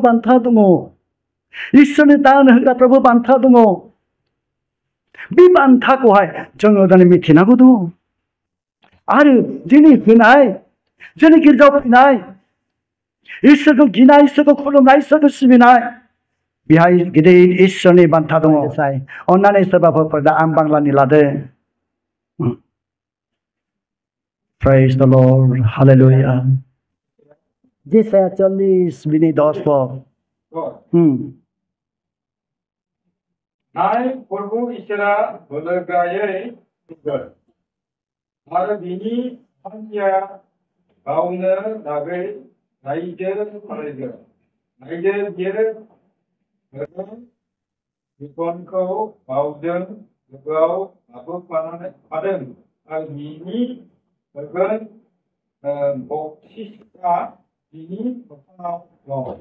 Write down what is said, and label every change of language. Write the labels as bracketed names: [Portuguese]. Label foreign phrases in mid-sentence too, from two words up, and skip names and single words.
[Bodo] बान्था दङ इसोरनि दान होग्राफ्राबो बान्था दङ बे बान्थाखौहाय जोङो दिनै मिथिनांगौ दङ आरो दिनै होनाय जोंनि गिर्जायाव फैनाय इसोरखौ गिनाय इसोरखौ खुलुमनाय इसोरखौ सिबिनाय बेहाय गिदिर इसोरनि बान्था दङ अन्नानै सोरबाफोर दा आं बांलानि लादों [English] Praise the Lord. [Bodo] Hallelujah. Jesaja 40 बिनि 10 पद नाय प्रभु इसोरा बोलोग्रायै फैगोन आरो बिनि थांखिया गावनो लागै रायजो खालामगोन रायजो बियो बिखनखौ गावजों लोगोआव लाबोफादों आरो बिनि बक्सिसआ बिनि मोखाङाव दं